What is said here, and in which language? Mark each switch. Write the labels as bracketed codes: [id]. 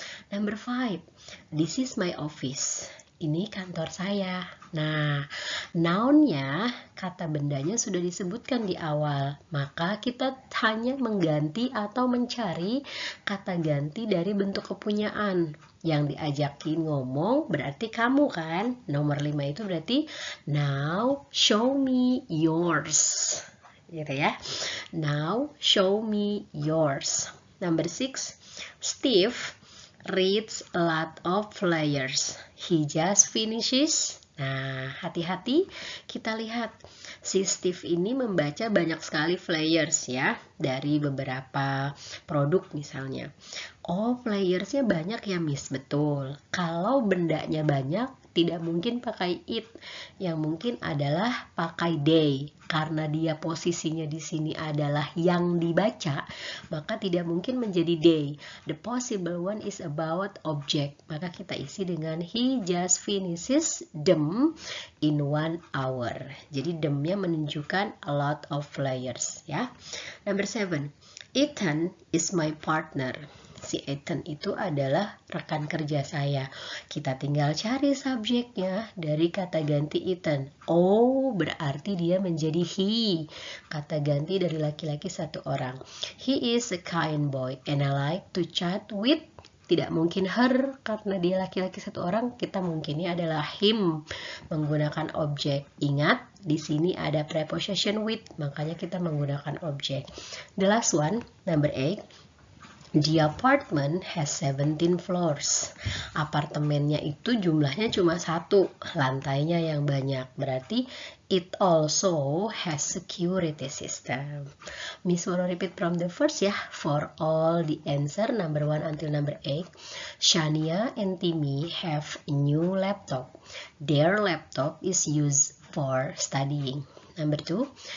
[en] Number 5, this is my office. [id] Ini kantor saya. Nah, noun-nya, kata bendanya sudah disebutkan di awal. Maka kita hanya mengganti atau mencari kata ganti dari bentuk kepunyaan. Yang diajakin ngomong berarti kamu kan. Nomor 5 itu berarti [en] now show me yours. [id] Gitu ya. [en] Now show me yours. Number 6, Steve reads a lot of flyers. He just finishes. [id] Nah, hati-hati, kita lihat si Steve ini membaca banyak sekali flyers ya, dari beberapa produk misalnya. Oh, flyersnya banyak ya Miss, betul. Kalau bendanya banyak, tidak mungkin pakai it. Yang mungkin adalah pakai they. Karena dia posisinya di sini adalah yang dibaca, maka tidak mungkin menjadi they. [en] The possible one is about object. [id] Maka kita isi dengan [en] he just finishes them in 1 hour. [id] Jadi them-nya menunjukkan [en] a lot of flyers [id] ya. [en] Number 7, Ethan is my partner. [id] Si Ethan itu adalah rekan kerja saya. Kita tinggal cari subjeknya dari kata ganti Ethan. Oh, berarti dia menjadi he. Kata ganti dari laki-laki 1 orang. [en] He is a kind boy and I like to chat with. [id] Tidak mungkin her karena dia laki-laki 1 orang. Kita mungkinnya adalah him menggunakan objek. Ingat, di sini ada preposition with, makanya kita menggunakan objek. [en] The last one, number 8. The apartment has 17 floors. [id] Apartemennya itu jumlahnya cuma 1, lantainya yang banyak. [en] Berarti it also has security system. Miss wanna repeat from the first ya. For all the answer number 1 until number 8. Shania and Timmy have a new laptop. Their laptop is used for studying. Number 2.